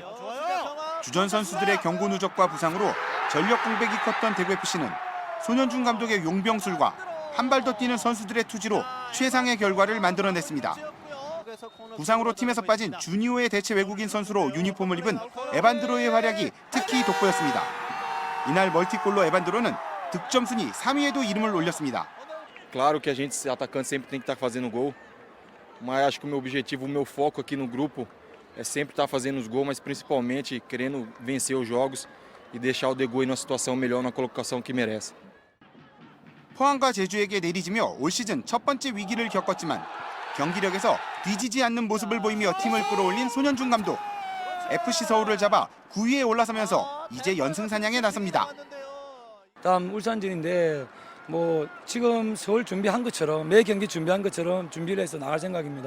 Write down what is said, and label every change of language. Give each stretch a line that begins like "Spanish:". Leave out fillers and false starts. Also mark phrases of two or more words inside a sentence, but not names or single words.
Korean: 주전 선수들의 경고 누적과 부상으로 전력 공백이 컸던 대구FC는 손현준 감독의 용병술과 한 발 더 뛰는 선수들의 투지로 최상의 결과를 만들어냈습니다. 부상으로 팀에서 빠진 주니오의 대체 외국인 선수로 유니폼을 입은 에반드로의 활약이 특히 돋보였습니다. 이날 멀티골로 에반드로는 득점 순위 3위에도 이름을 올렸습니다.
Portuguese: Claro que a gente, atacante, sempre tem que estar fazendo gol, mas acho que o meu objetivo, o meu foco aqui no grupo é sempre estar fazendo os gols, mas principalmente querendo vencer os jogos e deixar o Degu em uma situação melhor, na colocação que merece.
Korean: 포항과 제주에게 내리지며 올 시즌 첫 번째 위기를 겪었지만 경기력에서 뒤지지 않는 모습을 보이며 팀을 끌어올린 손현준 감독. FC 서울을 잡아 9위에 올라서면서 이제 연승 사냥에 나섭니다. 다음 울산전인데 지금 서울 준비한 것처럼 매 경기 준비한 것처럼 준비를 해서 나갈 생각입니다.